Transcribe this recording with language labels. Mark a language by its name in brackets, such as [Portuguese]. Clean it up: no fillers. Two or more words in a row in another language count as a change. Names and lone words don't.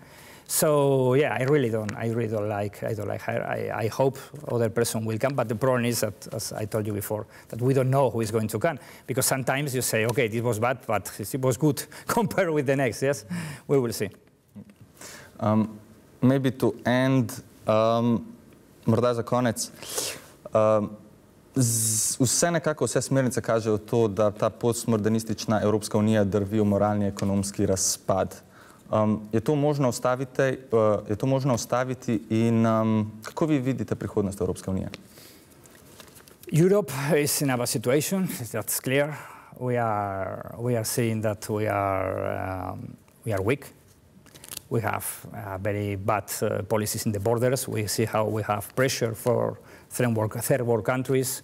[English] So yeah, I don't like her. I hope other person will come, but the problem is that, as I told you before, that we don't know who is going to come, because sometimes you say, okay, this was bad, but it was good compared with the next. Yes, we will see. Maybe to end, [Slovenian] morda za konec. Vse smernice kažejo to, da ta postmodernistična Evropska unija drvi v moralni ekonomski razpad. Je to možno ustaviti in kako vi vidite prihodnost Evropske unije? [English] Europe is in a bad situation, that's clear. We are seeing that we are weak. We have very bad policies in the borders. We see how we have pressure for third world countries.